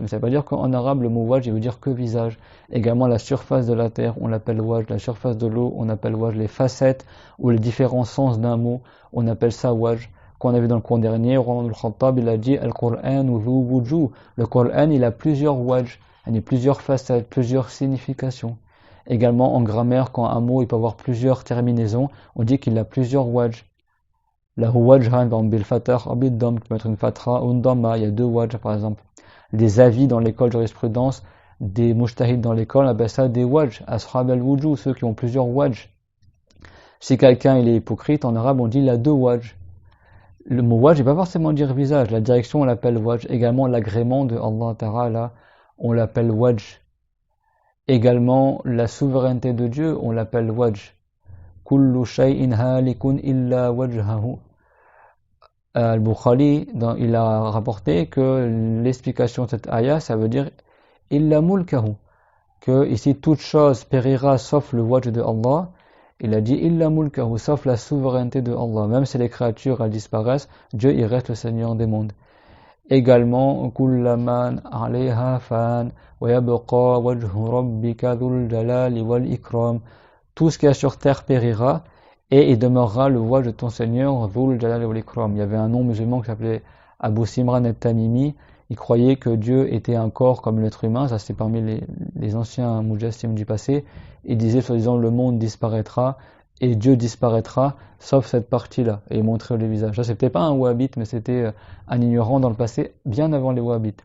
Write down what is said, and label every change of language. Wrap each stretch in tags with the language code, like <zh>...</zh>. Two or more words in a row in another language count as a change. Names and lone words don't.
<fr>Mais ça veut pas dire qu'en arabe le mot wajh il veut dire que visage. Également la surface de la terre on l'appelle wajh, la surface de l'eau on appelle wajh, les facettes ou les différents sens d'un mot on appelle ça wajh. Qu'on a vu dans le cours dernier, Omar ibn al-Khattab il a dit</fr> <ar>القرآن ذو وجوه.</ar> <fr>Le Coran il a plusieurs wajh, il y a plusieurs facettes, plusieurs significations. Également en grammaire, quand un mot il peut avoir plusieurs terminaisons, on dit qu'il a plusieurs wajh.</fr> <ar>له وجهان بالفتح بالضم,</ar> <fr>qui peut être une fatra ou une damma, il y a deux wajh par exemple. Les avis dans l'école de jurisprudence, des mujtahid dans l'école, on appelle ça des wajh,</fr> <ar>أصحاب الوجوه,</ar> <fr>ceux qui ont plusieurs wajh. Si quelqu'un il est hypocrite, en arabe on dit il a deux wajh. Le mot wajh ne veut pas forcément dire visage, la direction on l'appelle wajh. Également l'agrément de</fr> <ar>الله تعالى,</ar> <fr>on l'appelle wajh. Également, la souveraineté de Dieu, on l'appelle wajh.</fr> <ar>كل شيء هالك إلا وجهه.</ar> <fr>Al-Bukhari, il a rapporté que l'explication de cette ayah, ça veut dire</fr> <ar>إلا ملكه.</ar> <fr>Que ici, toute chose périra sauf le wajh de Allah. Il a dit</fr> <ar>إلا ملكه,</ar> <fr>sauf la souveraineté de Allah. Même si les créatures elles disparaissent, Dieu il reste le Seigneur des mondes. Également,</fr> <ar>كل من عليها فان ويبقى وجه ربك ذو الجلال والإكرام.</ar> <fr>Tout ce qui est sur terre périra et il demeurera le wajh de ton Seigneur</fr> <ar>ذو الجلال والإكرام.</ar> <fr>Il y avait un nom musulman qui s'appelait Abu Simran al-Tamimi. Il croyait que Dieu était un corps comme l'être humain, ça c'est parmi les anciens mujassim du passé. Il disait soi-disant le monde disparaîtra et Dieu disparaîtra, sauf cette partie-là, et il montrait le visage. Ça, c'était pas un wahhabite, mais c'était un ignorant dans le passé, bien avant les wahhabites.</fr>